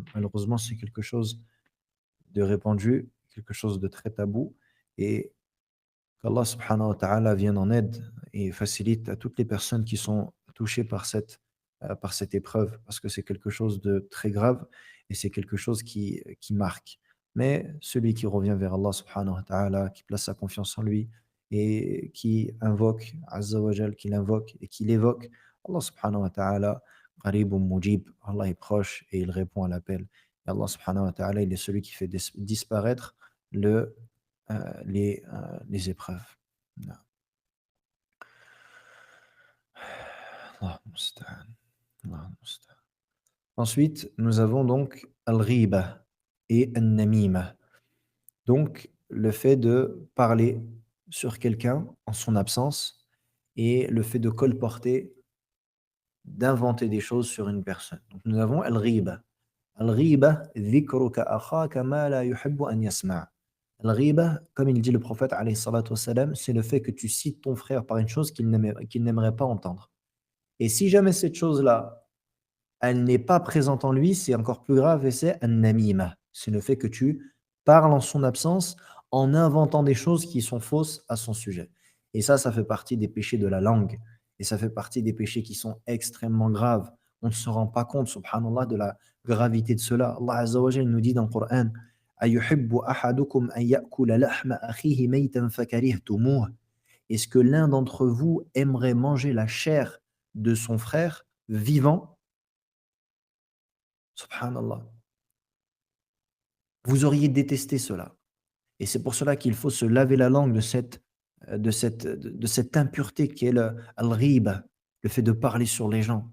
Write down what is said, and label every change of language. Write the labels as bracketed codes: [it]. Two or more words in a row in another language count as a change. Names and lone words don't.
[fr] Malheureusement, c'est quelque chose de répandu, quelque chose de très tabou, et qu'Allah [ar] سبحانه وتعالى [fr] vienne en aide et facilite à toutes les personnes qui sont touchées par cette épreuve, parce que c'est quelque chose de très grave et c'est quelque chose qui marque. Mais celui qui revient vers Allah [ar] سبحانه وتعالى, [fr] qui place sa confiance en lui et qui invoque [ar] عز وجل, [fr] qui l'invoque et qui l'évoque, Allah [ar] سبحانه وتعالى قريب مجيب, [fr] Allah est proche et il répond à l'appel. Et Allah [ar] سبحانه وتعالى, [fr] il est celui qui fait disparaître le les épreuves. Non. [ar] الله المستعان، الله المستعان. [fr] Ensuite, nous avons donc al-ghiba et an-namima. Donc, le fait de parler sur quelqu'un en son absence et le fait de colporter, d'inventer des choses sur une personne. Donc, nous avons al-ghiba. [ar] الغيبة، ذكرك أخاك ما لا يحب أن يسمع'. [fr] Al-ghiba, comme il dit le prophète [ar] عليه الصلاة والسلام, [fr] c'est le fait que tu cites ton frère par une chose qu'il n'aimerait pas entendre. Et si jamais cette chose-là, elle n'est pas présente en lui, c'est encore plus grave, et c'est an-namima. C'est le fait que tu parles en son absence en inventant des choses qui sont fausses à son sujet. Et ça fait partie des péchés de la langue. Et ça fait partie des péchés qui sont extrêmement graves. On ne se rend pas compte, subhanallah, de la gravité de cela. Allah [ar] عز وجل [fr] nous dit dans le Coran: [ar] أيحب أحدكم أن يأكل لحم أخيه ميتا فكرهتموه. [fr] Est-ce que l'un d'entre vous aimerait manger la chair de son frère vivant? Subhanallah. Vous auriez détesté cela. Et c'est pour cela qu'il faut se laver la langue de cette impureté qui est al-ghiba, le fait de parler sur les gens.